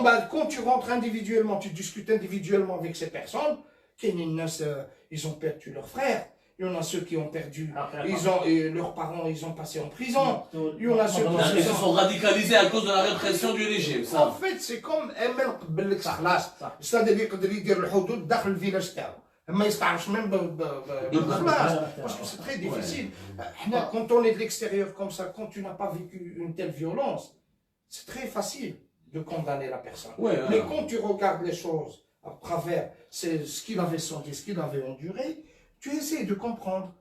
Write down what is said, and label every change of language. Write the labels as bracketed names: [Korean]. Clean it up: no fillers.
[French] Quand tu rentres individuellement, tu discutes individuellement avec ces personnes, ils ont perdu leurs frères. Il y en a ceux qui ont perdu, leurs parents, ils ont passé en prison. Il y en a ceux Ils se sont radicalisés à cause de la répression du régime. En fait, c'est comme ML بالخلاص. [Arabic] C'est-à-dire يقدر يدير الحدود داخل الفيلاج تاعو. ما يستعرفش même بالخلاص. [French] Parce que c'est très difficile. Quand on est de l'extérieur comme ça, quand tu n'as pas vécu une telle violence, c'est très facile de condamner la personne. Mais quand tu regardes les choses à travers ce qu'il avait senti, ce qu'il avait enduré, tu essaies de comprendre.